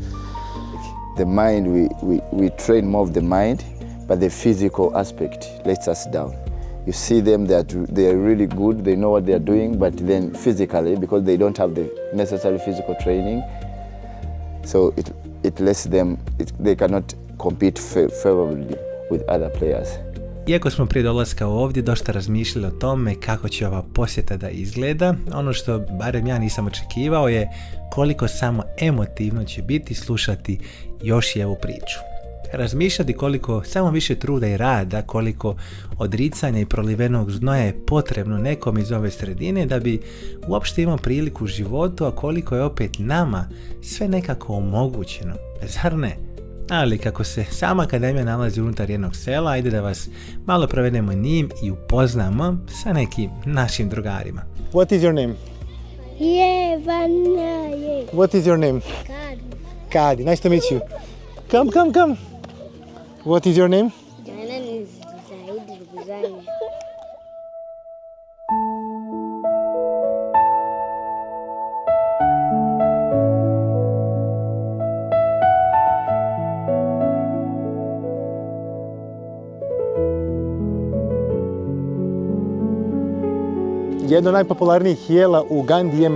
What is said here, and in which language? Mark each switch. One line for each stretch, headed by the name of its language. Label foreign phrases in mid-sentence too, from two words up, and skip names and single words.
English: The mind, we train more of the mind, but the physical aspect lets us down. You see them, they are really good, they know what they are doing, but then physically, because they don't have the necessary physical training, so it lets them, they cannot compete favorably with other players.
Bosnian: Iako smo prije dolaska ovdje dosta razmišljali o tome kako će ova posjeta da izgleda, ono što barem ja nisam očekivao je koliko samo emotivno će biti slušati još i ovu priču. Razmišljati koliko samo više truda i rada, koliko odricanja i prolivenog znoja je potrebno nekom iz ove sredine da bi uopšte imao priliku u životu, a koliko je opet nama sve nekako omogućeno. Zar ne? Ali kako se sama akademija nalazi unutar jednog sela, ajde da vas malo provedemo njim i upoznamo sa nekim našim drugarima.
English: What is your name? What is your name? Kadi. Nice to meet you. Come. What is your name?
Bosnian: Jedno od najpopularnijih jela u Ugandi je